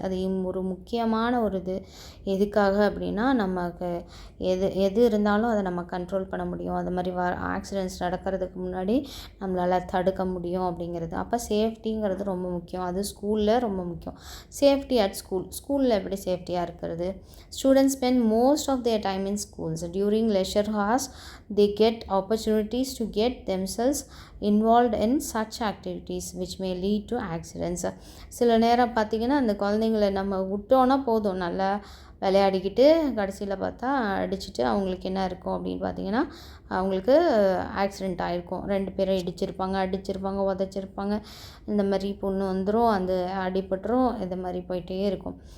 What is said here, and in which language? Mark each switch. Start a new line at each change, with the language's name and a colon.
Tamil: அது ஒரு முக்கியமான ஒரு இது. எதுக்காக அப்படின்னா, நமக்கு எது இருந்தாலும் அதை நம்ம கண்ட்ரோல் பண்ண முடியும். அது மாதிரி ஆக்சிடென்ட்ஸ் நடக்கிறதுக்கு முன்னாடி நம்மளால் தடுக்க முடியும் அப்படிங்கிறது. அப்போ சேஃப்டிங்கிறது ரொம்ப முக்கியம். அது ஸ்கூலில் ரொம்ப முக்கியம். சேஃப்டி அட் ஸ்கூலில் எப்படி சேஃப்டியாக இருக்கிறது?
English: Students spend most of their time in schools. During leisure hours they get opportunities to get themselves involved in such activities which may lead to accidents.
Tamil: சில நேரம் பார்த்திங்கன்னா அந்த குழந்தைங்கள நம்ம விட்டோன்னா போதும், நல்லா விளையாடிக்கிட்டு கடைசியில் பார்த்தா அடிச்சுட்டு அவங்களுக்கு என்ன இருக்கும் அப்படின்னு பார்த்திங்கன்னா, அவங்களுக்கு ஆக்சிடெண்ட் ஆகிருக்கும். 2 பேரும் அடிச்சிருப்பாங்க, உதச்சிருப்பாங்க. இந்த மாதிரி பொண்ணு வந்துடும், அந்த அடிபட்டுரும், இது மாதிரி போயிட்டே இருக்கும்.